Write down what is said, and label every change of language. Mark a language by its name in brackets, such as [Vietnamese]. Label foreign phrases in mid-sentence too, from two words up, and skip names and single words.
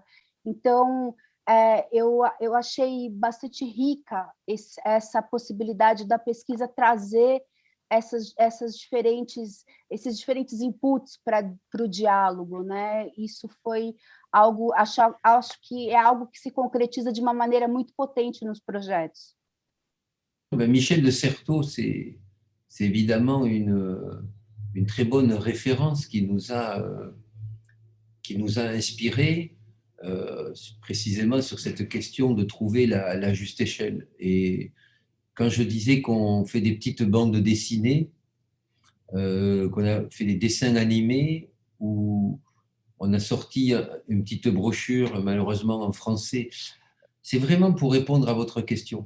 [Portuguese] Então, eu achei bastante rica essa possibilidade da pesquisa trazer esses diferentes inputs para o diálogo, né? Isso foi algo, acho que é algo que se concretiza de uma maneira muito potente nos projetos. [French] Michel de Certeau, c'est évidemment une très bonne référence qui nous a inspirés. Précisément sur cette question de trouver la juste échelle. Et quand je disais qu'on fait des petites bandes dessinées, qu'on a fait des dessins animés, où on a sorti une petite brochure, malheureusement en français, c'est vraiment pour répondre à votre question.